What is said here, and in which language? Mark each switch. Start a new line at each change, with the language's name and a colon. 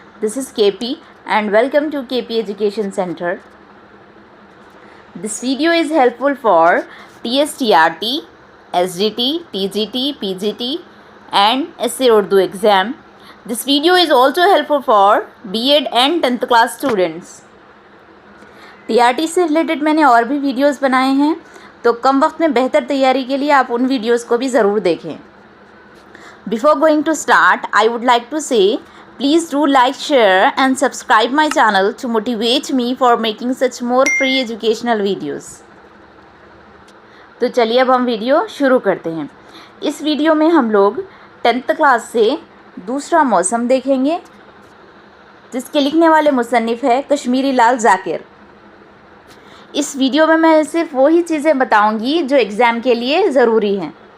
English: This is KP and welcome to KP Education Center. This video is helpful for TSTRT, SGT, TGT, PGT and SA Urdu exam. This video is also helpful for B.Ed and 10th class students.
Hindi: TRT से related मैंने और भी videos बनाए हैं, तो कम वक्त में बेहतर तैयारी के लिए आप उन वीडियोस को भी ज़रूर देखें.
English: Before going to start, I would like to say, please do like, share and subscribe my channel to motivate me for making such more free educational videos.
Hindi: तो चलिए अब हम वीडियो शुरू करते हैं. इस वीडियो में हम लोग 10th क्लास से दूसरा मौसम देखेंगे, जिसके लिखने वाले मुसन्निफ़ है कश्मीरी लाल ज़ाकिर. इस वीडियो में मैं सिर्फ वही चीज़ें बताऊंगी जो एग्ज़ाम के लिए ज़रूरी हैं.